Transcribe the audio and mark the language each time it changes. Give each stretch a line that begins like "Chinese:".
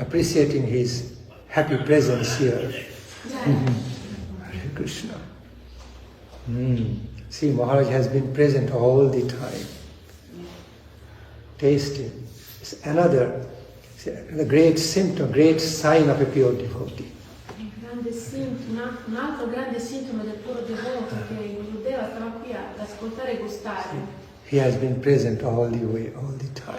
English: Appreciating his happy presence here. Hare Krishna. See, Maharaj has been present all the time. Tasting. It's another great symptom, great sign of a pure devotee.
Italian: È un un altro grande sintomo del puro devoto che il Buddha stava qui ad ascoltare e gustare.
English: He has been present all the way, all the time.